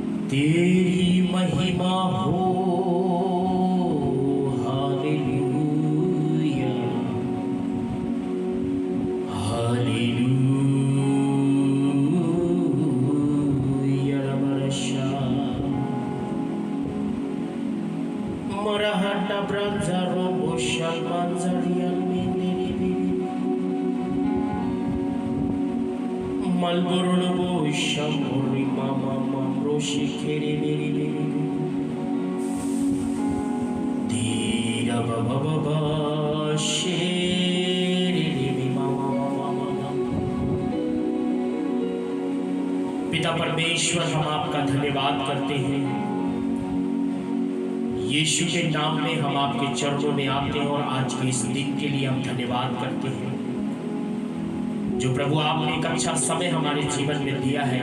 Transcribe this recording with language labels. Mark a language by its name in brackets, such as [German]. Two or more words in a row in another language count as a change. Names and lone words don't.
[Hindi] तेरी महिमा हो, हालेलुया हालेलुया रमरशा मरहटा ब्रंजरो बोशल मंजरियल मेंदेरी मलबुरुल बोशम बोरी मामा mamroshi kere beri beri dira baba baba shere ri mama mama। पिता परमेश्वर, हम आपका धन्यवाद करते हैं। यीशु के नाम में हम आपके चरणों में आते हैं और आज के इस दिन के लिए हम धन्यवाद करते हैं जो प्रभु आपने एक अच्छा समय हमारे जीवन में दिया है।